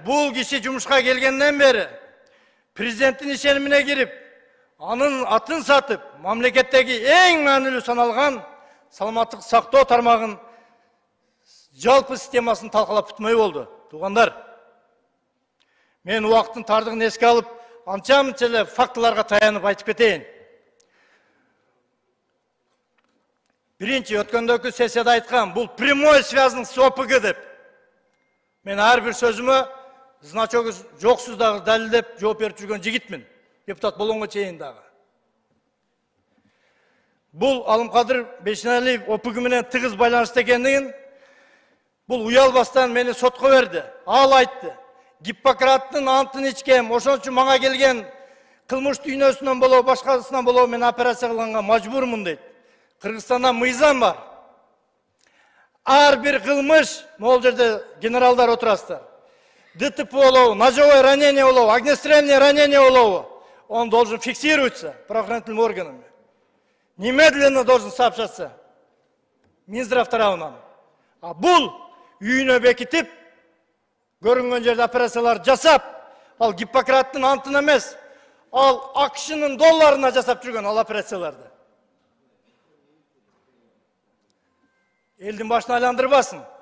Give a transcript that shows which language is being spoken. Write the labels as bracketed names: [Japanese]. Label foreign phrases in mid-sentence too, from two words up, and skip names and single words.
[Kyrgyz] Бул киши жумушка келгенден бери президенттин ишенимине кирип, анын атын сатып, мамлекеттеги эң маанилүү саналган саламаттык сактоо тармагын жалпы системасын талкалап бүтмөй болду. Туугандар, мен убакыттын тардыгын эске алып, анча-мынча эле фактыларга таянып айтып кетейин. Биринчи, өткөндөгү сессияда айткан, бул [Russian] прямой связан с ОПГ [Kyrgyz] деп. Мен ар бир сөзүмө значогу жоксуз дагы далилдеп жооп берип жүргөн жигитмин. Депутат болгонго чейин дагы. Бул Алымкадыр Бейшеналиев ОПГ менен тыгыз байланышта экендигин бул уялбастан мени сотко берди. Ал айтты. Гиппократтын антын ичкем, ошон үчүн мага келген кылмыш дүйнөсүнөн болобу, башкасынан болобу мен операция кылганга мажбурмун дейт. Кыргызстанда мыйзам бар. Ар бир кылмыш, могул жерде генералдар отурасыздар. [Russian] ДТП болобу, ножевое ранение болобу, огнестрельное ранение болобу, он должен фиксироваться правоохранительными органами. Немедленно должен сообщаться Минздрав тарабынан. [Kyrgyz] А бул үйүнө бекитип, көрүнгөн жерде операциялар жасап, ал Гиппократтын антын эмес, ал акшынын долларына жасап жүргөн ал операцияларды. Элдин башын айландырбасын.